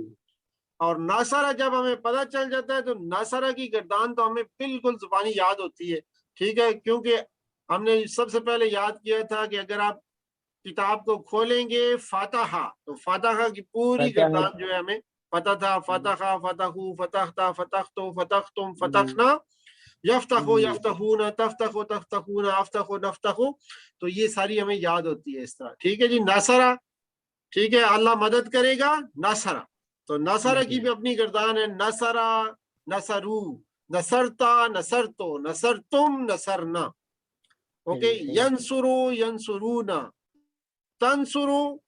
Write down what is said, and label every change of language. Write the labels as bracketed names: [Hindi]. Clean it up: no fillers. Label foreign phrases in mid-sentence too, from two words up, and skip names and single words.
[Urdu] اور ناصرہ جب ہمیں پتہ چل جاتا ہے تو ناصرہ کی گردان تو ہمیں بالکل زبانی یاد ہوتی ہے. ٹھیک ہے، کیونکہ ہم نے سب سے پہلے یاد کیا تھا کہ اگر آپ کتاب کو کھولیں گے فاتحہ، تو فاتحہ کی پوری گردان جو ہے ہمیں پتہ تھا. فتحہ، [Arabic] فتحو، فتحتا، فتحتو، فتحتم، فتحنا، یفتحو، یفتحون، تفتحو، تفتحون، افتحو، نفتحو. [Urdu] تو یہ ساری ہمیں یاد ہوتی ہے اس طرح. ٹھیک ہے جی، ناصرہ. ٹھیک ہے، اللہ مدد کرے گا ناصرہ. تو نصرہ کی بھی اپنی گردان ہے، [Arabic] نصرہ، نصرو، نصرتا، نصرتو، نصرتم، نصرنا. اوکے، ینصرو، ینصرونا، تنصرو.